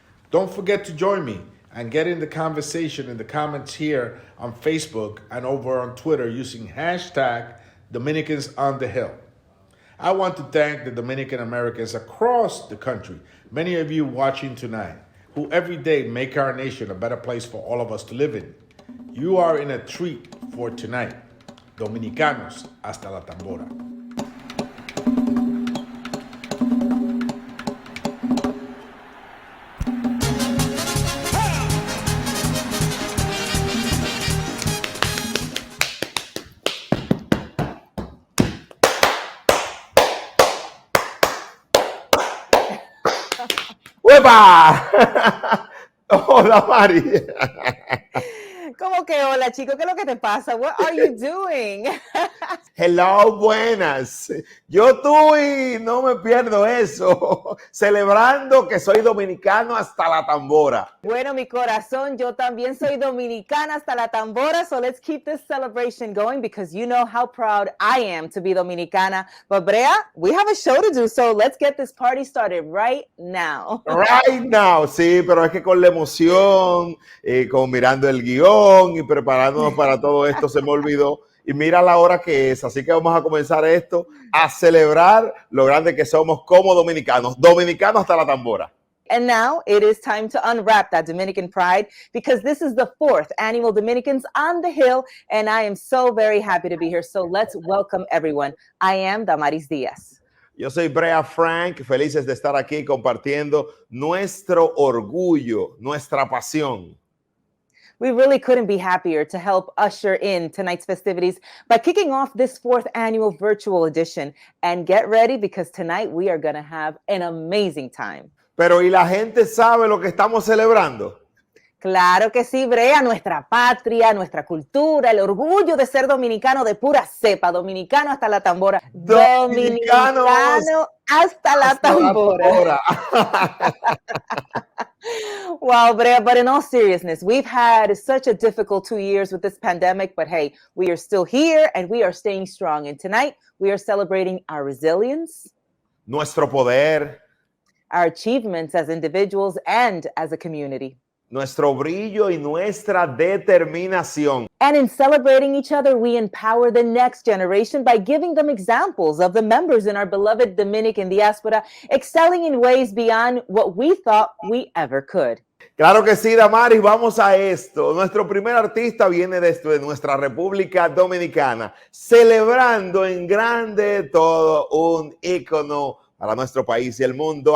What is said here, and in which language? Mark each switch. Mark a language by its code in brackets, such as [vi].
[en] Don't forget to join me and get in the conversation in the comments here on Facebook and over on Twitter using hashtag Dominicans on the Hill. I want to thank the Dominican Americans across the country, many of you watching tonight, who every day make our nation a better place for all of us to live in. You are in a treat for tonight. [es] Dominicanos hasta la tambora. ¡Uepa! Hola, Mari. ¿Cómo que hola, chico? ¿Qué es lo que te pasa? [en] What are you doing? [es] Hello, buenas. Yo y no me pierdo eso. Celebrando que soy dominicano hasta la tambora. Bueno, mi corazón, yo también soy dominicana hasta la tambora. [en] So let's keep this celebration going because you know how proud I am to be dominicana. But Brea, we have a show to do. So let's get this party started right now. Right now, [es] sí, pero es que con la emoción, con mirando el guión y preparándonos para todo esto se me olvidó. Y mira la hora que es, así que vamos a comenzar esto, a celebrar lo grande que somos como dominicanos, dominicanos hasta la tambora. [en] And now it is time to unwrap that Dominican pride because this is the 4th annual Dominicans on the Hill, and I am so very happy to be here. So let's welcome everyone. I am Damaris Diaz. [es] Yo soy Brea Frank, felices de estar aquí compartiendo nuestro orgullo, nuestra pasión. [en] We really couldn't be happier to help usher in tonight's festivities by kicking off this 4th annual virtual edition. And get ready because tonight we are going to have an amazing time. [es] Pero ¿y la gente sabe lo que estamos celebrando? Claro que sí, Brea, nuestra patria, nuestra cultura, el orgullo de ser dominicano de pura cepa, dominicano hasta la tambora. Dominicano hasta la tambora. [en] Wow, Brea, but in all seriousness, we've had such a difficult 2 years with this pandemic, but hey, we are still here and we are staying strong. And tonight, we are celebrating our resilience, [es] nuestro poder, [en] our achievements as individuals and as a community, [es] nuestro brillo y nuestra determinación. [en] And in celebrating each other, we empower the next generation by giving them examples of the members in our beloved Dominican diaspora excelling in ways beyond what we thought we ever could. [es] Claro que sí, Damaris, vamos a esto. Nuestro primer artista viene de nuestra República Dominicana, celebrando en grande todo un ícono para nuestro país y el mundo.